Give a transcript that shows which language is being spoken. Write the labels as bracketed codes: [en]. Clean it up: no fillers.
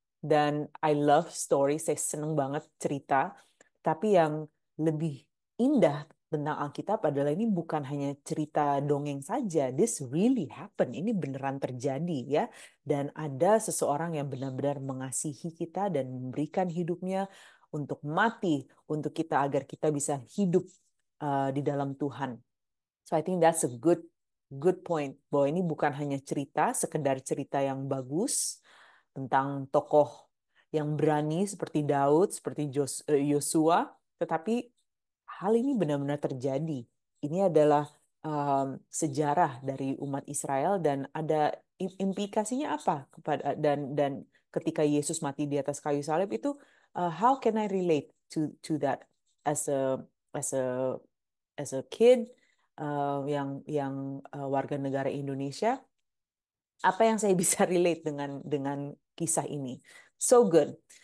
[id] Dan [en] I love story, [id] saya seneng banget cerita, tapi yang lebih indah tentang Alkitab adalah ini bukan hanya cerita dongeng saja. [en] This really happen. [id] Ini beneran terjadi ya. Dan ada seseorang yang benar-benar mengasihi kita dan memberikan hidupnya untuk mati untuk kita agar kita bisa hidup di dalam Tuhan. [en] So I think that's a good point. [id] Bahwa ini bukan hanya cerita, sekedar cerita yang bagus tentang tokoh yang berani seperti Daud, seperti Yosua, tetapi hal ini benar-benar terjadi. Ini adalah sejarah dari umat Israel dan ada implikasinya apa kepada dan ketika Yesus mati di atas kayu salib itu [en] how can I relate to that as a as a kid [id] yang warga negara Indonesia, apa yang saya bisa relate dengan kisah ini? [en] So good.